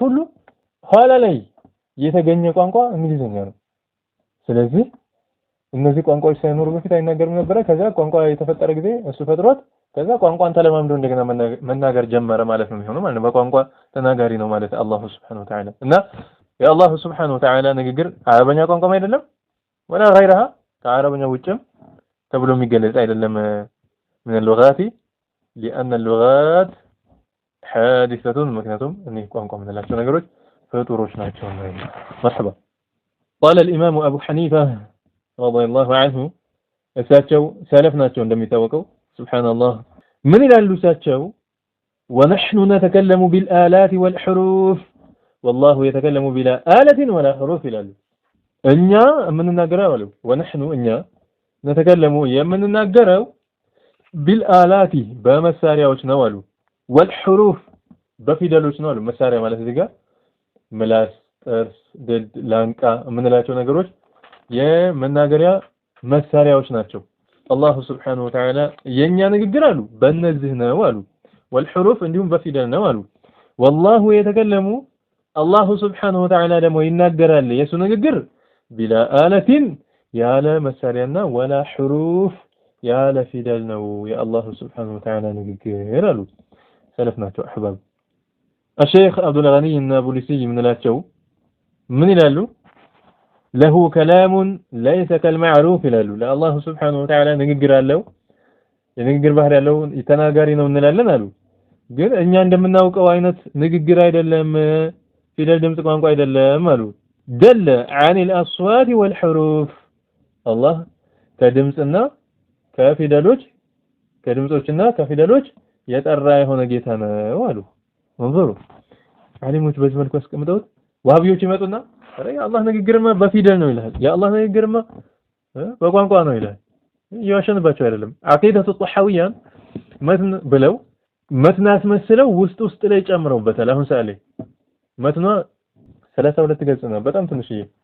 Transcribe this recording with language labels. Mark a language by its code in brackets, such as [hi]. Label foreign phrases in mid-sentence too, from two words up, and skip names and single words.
[am] ሁሉ ኋላ ላይ የተገኘ ቋንቋ እንግሊዘኛ ነው። ስለዚህ እነዚህ ቋንቋዎች ሳይኖሩ በፊት አይናገርም ነበር። ከዛ ቋንቋ የተፈጠረ ጊዜ እሱ ፈጥሮት ከዛ ቋንቋን ተለማምዶ እንደገና መናገር ጀመረ ማለት ነው የሚሆነው ማለት ነው። በቋንቋ ተናጋሪ ነው ማለት አላህ [ar] سبحانه وتعالى [am] እና የአላህ [ar] سبحانه وتعالى [am] ንግግር አረበኛ ቋንቋም አይደለም [ar] ولا غيرها [am] ከአረበኛ ውጭም ተብሎ የሚገለጽ አይደለም [ar] من اللغات لأن اللغات [am] حادثة ምክንያቱም እነዚህ ቋንቋ የምንላቸው ነገሮች ፍጡሮች ናቸው ማለት ነው። [ar] مرحبا قال الإمام أبو حنيفة رضي الله عنه [am] እሳቸው ሰለፍ ናቸው እንደሚታወቀው [ar] سبحان الله من [am] ይላሉ እሳቸው [ar] ونحن نتكلم بالآلات والحروف والله يتكلم بلا آلة ولا حروف [am] ይላሉ እኛ የምንናገረው አሉ ونحن እኛ نتكلم የምንናገረው بالآلات በመሳሪያዎች ነው አሉ والحروف በፊደሎች ነው አሉ መሳሪያ ማለት እዚህ ጋር ምላስ ጥርስ ድድ ላንቃ የምንላቸው ነገሮች የመናገሪያ መሳሪያዎች ናቸው። አላህ [ar] سبحانه وتعالى [am] የኛ ንግግር አሉ በእነዚህ ነው አሉ والحروف እንዲሁም በፊደል ነው አሉ [ar] والله يتكلم [am] አላህ [ar] سبحانه وتعالى [am] ደግሞ ይናገራል የሱ ንግግር [ar] بلا آلة [am] ያለ መሳሪያና [ar] ولا حروف [am] ያለ ፊደል ነው የአላህ [ar] سبحانه وتعالى [am] ንግግር አሉ ሰለፍ ናቸው አህባብ الشيخ عبد الغني النابلسي ምንላቸው ምን ይላሉ [ar] له كلام ليس كالمعروف [am] ይላሉ ለአላህ [ar] سبحانه وتعالى [am] ንግግር አለው የንግግር ባህሪ ያለው ተናጋሪ ነው እንላለን አሉ ግን እኛ እንደምናውቀው አይነት ንግግር አይደለም ፊደል ድምጽ ቋንቋ አይደለም አሉ [ar] دل عن الأصوات والحروف الله [am] ከድምጽና ከፊደሎች ከድምጾችና ከፊደሎች የጠራ የሆነ ጌታ ነው አሉ እንظروا ዓሊሞች በዚህ መልኩ አስቀምጠውት ዋሃቢዎች ይመጡና አረ የአላህ ንግግርማ በፊደል ነው ይላል የአላህ ንግግርማ በቋንቋ ነው ይላል ያሸንባቸው አይደለም አቂዳቱ ጧሐዊያን መትን ብለው መትናት መስለው ውስጥ ላይ ጨምረውበታል አሁን ሳለ መትኗ 32 ገጽ ነው በጣም ትንሽዬ